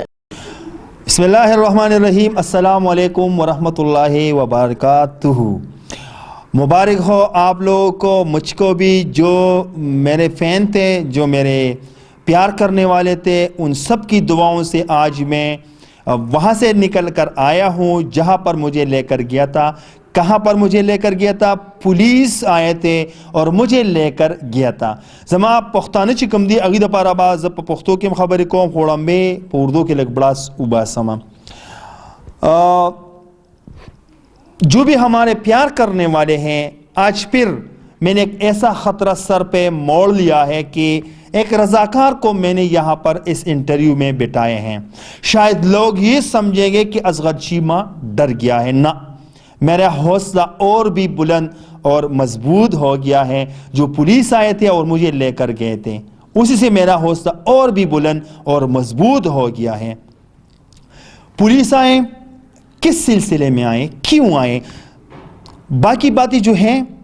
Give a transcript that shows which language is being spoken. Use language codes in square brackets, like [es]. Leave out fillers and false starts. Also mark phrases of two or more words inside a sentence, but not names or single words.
[ur] بسم اللہ الرحمن الرحیم السلام علیکم ورحمۃ اللہ وبرکاتہ مبارک ہو آپ لوگوں کو مجھ کو بھی جو میرے فین تھے جو میرے پیار کرنے والے تھے ان سب کی دعاؤں سے آج میں وہاں سے نکل کر آیا ہوں جہاں پر مجھے لے کر گیا تھا کہاں پر مجھے لے کر گیا تھا پولیس آئے تھے اور مجھے لے کر گیا تھا [ps] زما پښتانه چې کوم دی اغه د پاره با ز په پښتو کې خبرې کوم خوړم به په اردو کې لګ بڑا وباسم [ur] جو بھی ہمارے پیار کرنے والے ہیں آج پھر میں نے ایک ایسا خطرہ سر پہ موڑ لیا ہے کہ ایک رضاکار کو میں نے یہاں پر اس انٹرویو میں بٹھائے ہیں شاید لوگ یہ سمجھیں گے کہ اصغر چیمہ ڈر گیا ہے نہ میرا حوصلہ اور بھی بلند اور مضبوط ہو گیا ہے جو پولیس آئے تھے اور مجھے لے کر گئے تھے اسی سے میرا حوصلہ اور بھی بلند اور مضبوط ہو گیا ہے پولیس آئے کس سلسلے میں آئے کیوں آئے باقی باتیں جو ہیں